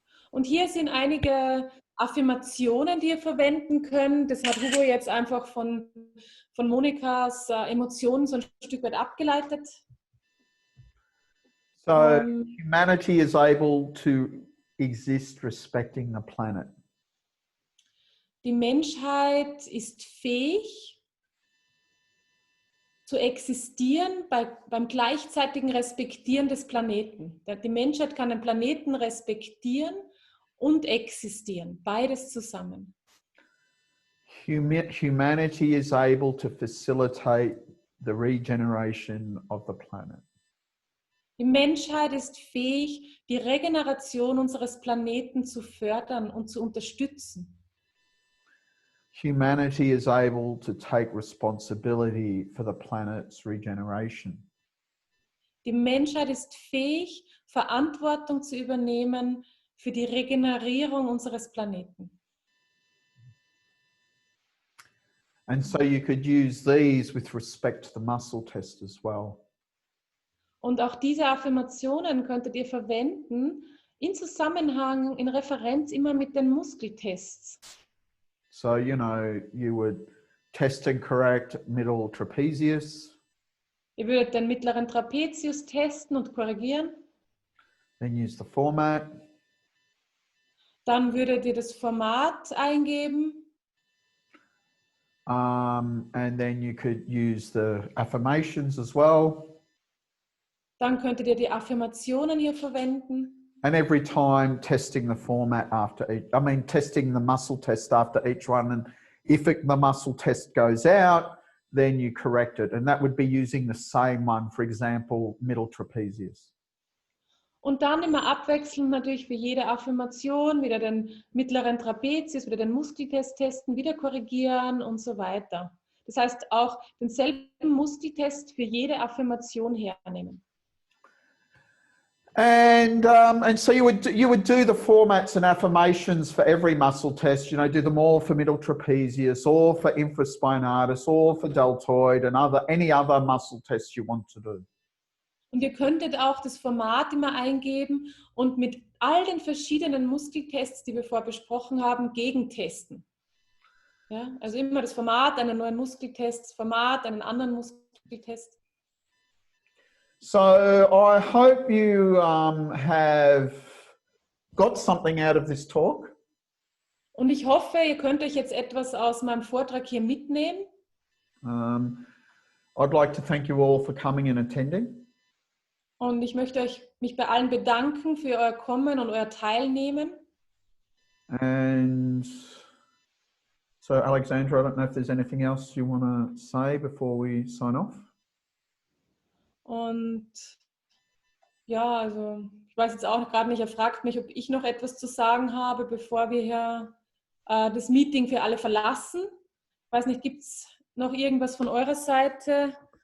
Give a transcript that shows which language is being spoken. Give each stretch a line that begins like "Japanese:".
German: Und hier sind einige Affirmationen, die ihr verwenden könnt. Das hat Hugo jetzt einfach von Monikas Emotionen so ein Stück weit abgeleitet.
English: So humanity is able to exist respecting the planet.
German: Die Menschheit ist fähig zu existieren beim gleichzeitigen Respektieren des Planeten. Die Menschheit kann den Planeten respektieren und existieren, beides zusammen.
English: Humanity is able to facilitate the regeneration of the planet.
German: Die Menschheit ist fähig, die Regeneration unseres Planeten zu fördern und zu unterstützen.
English: Humanity is able to take responsibility for the planet's regeneration.
German: Die Menschheit ist fähig, Verantwortung zu übernehmen für die Regenerierung unseres Planeten.
English: And so you could use these with respect to the muscle test as well.
German: Und auch diese Affirmationen könntet ihr verwenden in Zusammenhang, in Referenz immer mit den Muskeltests.
English: So, you know, you would test and correct middle trapezius.
German: Ihr würdet den mittleren Trapezius testen und korrigieren.
English: Then use the format.
German: Dann würdet ihr das Format eingeben.
English: And then you could use the affirmations as well.
German: Dann könntet ihr die Affirmationen hier verwenden.
English: And every time testing the format after each, testing the muscle test after each one. And if the muscle test goes out, then you correct it. And that would be using the same one, for example, middle trapezius.
German: Und dann immer abwechselnd natürlich für jede Affirmation wieder den mittleren Trapezius, wieder den Muskeltest testen, wieder korrigieren und so weiter. Das heißt auch denselben Muskeltest für jede Affirmation hernehmen.
English: And so you would do the formats and affirmations for every muscle test. You know, do them all for middle trapezius, or for infraspinatus, or for deltoid, and any other muscle tests you want to do.
German: Und ihr könntet auch das Format immer eingeben und mit all den verschiedenen Muskeltests, die wir vorher besprochen haben, gegentesten. Ja, also immer das Format, einen neuen Muskeltest, das Format, einen anderen Muskeltest.
English: So I hope you have got something out of this talk.
German: Und ich hoffe, ihr könnt euch jetzt etwas aus meinem Vortrag hier mitnehmen.
English: I'd like to thank you all for coming and attending.
German: Und ich möchte mich bei allen bedanken für euer Kommen und euer Teilnehmen.
English: And so Alexandra, I don't know if there's anything else you want to say before we sign off.
German: Und ja, also ich weiß jetzt auch gerade nicht, er fragt mich, ob ich noch etwas zu sagen habe, bevor wir hier das Meeting für alle verlassen. Ich weiß nicht, gibt es noch irgendwas von eurer Seite?